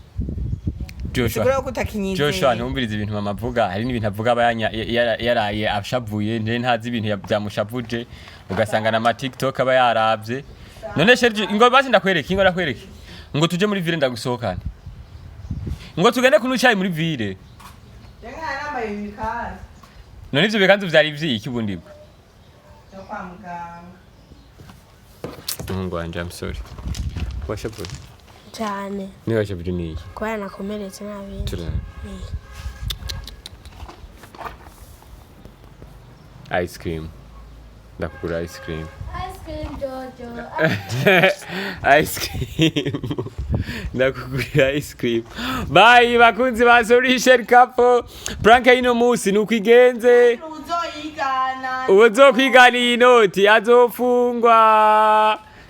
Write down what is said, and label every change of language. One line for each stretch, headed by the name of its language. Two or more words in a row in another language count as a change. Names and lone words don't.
Rundi: Joshua ntumbirize ibintu mama avuga hari n'ibintu avuga yaraye ashavuye nje ntazi ibintu byamushavuje ugasanga na ma TikTok aba yaravye none Serge ngo basi ndakwereke ngo tuje muri ville ndagusohokana ngo tugende kunywa icyayi muri ville none ivyo bikanzu vyari ivyiki ubundi bwo kwa muganga Mungu wanje
English: I'm sorry
Rundi: washavuye cyane ni washavuye ni iki kwa nakomeretse nabi
English: ice cream
Rundi: ndakugura
English: ice cream
Rundi: Jojo
English: ice cream
Rundi: ndakugura ice cream bye bakunzi ba
English: solution couple prank
Rundi: ino musi nukigenze uzokwigana inoti azofungwa